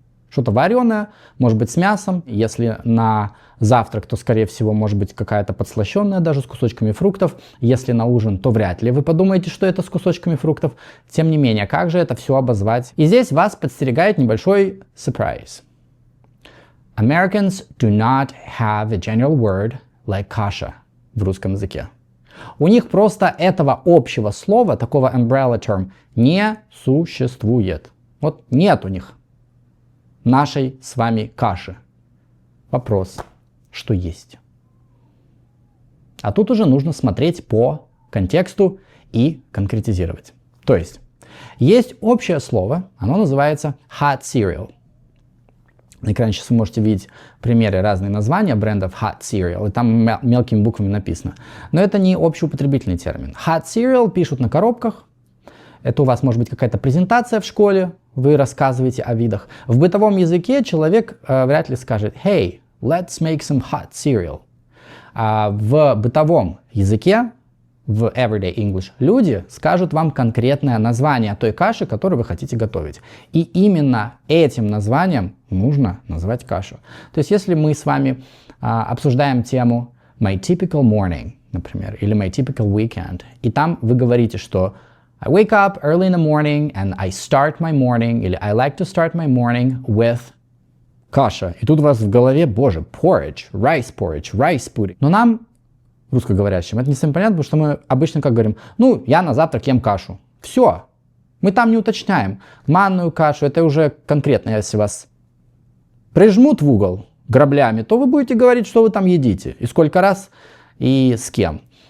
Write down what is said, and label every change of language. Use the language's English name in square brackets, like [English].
[Russian] Что-то вареное, может быть с мясом. Если на завтрак, то, скорее всего, может быть какая-то подслащенная, даже с кусочками фруктов. Если на ужин, то вряд ли вы подумаете, что это с кусочками фруктов. Тем не менее, как же это все обозвать? И здесь вас подстерегает небольшой surprise. [English] Americans do not have a general word like [Russian] каша в русском языке. У них просто этого общего слова, такого umbrella term, не существует. Вот нет у них нашей с вами каши. Вопрос, что есть? А тут уже нужно смотреть по контексту и конкретизировать. То есть общее слово, оно называется hot cereal. На экране сейчас вы можете видеть примеры, разные названия брендов hot cereal, и там мелкими буквами написано. Но это не общеупотребительный термин. Hot cereal пишут на коробках. Это у вас может быть какая-то презентация в школе, вы рассказываете о видах. В бытовом языке человек вряд ли скажет [English] «Hey, let's make some hot cereal». [Russian] А в бытовом языке, в [English] everyday English, [Russian] люди скажут вам конкретное название той каши, которую вы хотите готовить. И именно этим названием нужно назвать кашу. То есть если мы с вами обсуждаем тему [English] «My typical morning», [Russian] например, или [English] «My typical weekend», [Russian] и там вы говорите, что [English] I wake up early in the morning and I start my morning, [Russian] или [English] I like to start my morning with каша. [Russian] И тут у вас в голове, боже, porridge, rice pudding. Но нам, русскоговорящим, это не совсем понятно, потому что мы обычно как говорим, ну, я на завтрак ем кашу. Все. Мы там не уточняем. Манную кашу, это уже конкретно, если вас прижмут в угол граблями, то вы будете говорить, что вы там едите, и сколько раз, и с кем.